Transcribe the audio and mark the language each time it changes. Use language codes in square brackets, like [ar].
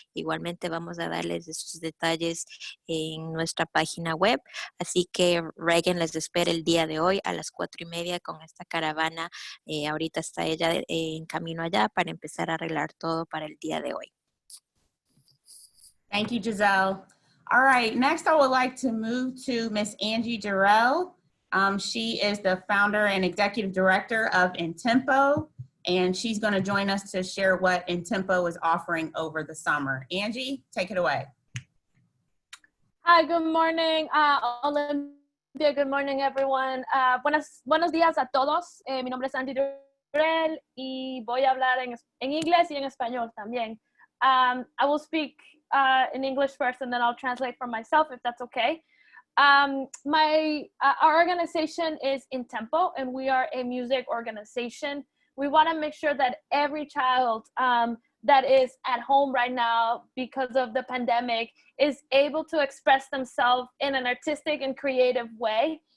[es] Igualmente vamos a darles esos detalles en nuestra página web, así que Regan les espera el día de hoy a las 4:30 con esta caravana. Ahorita está ella en camino allá para empezar a arreglar todo para el día de hoy. [en] Thank you, Giselle. All right, next I would like to move to Miss Angie Jarrell. She is the founder and executive director of Intempo, and she's going to join us to share what Intempo is offering over the summer. Angie, take it away. Hi, good morning, Olympia. Good morning, everyone. [es] Buenos días a todos. Mi nombre es Angie Durrell y voy a hablar en inglés y en español también. [en] I will speak in English first and then I'll translate for myself if that's okay. Our organization is Intempo and we are a music organization. We want to make sure that every child that is at home right now because of the pandemic is able to express themselves in an artistic and creative way.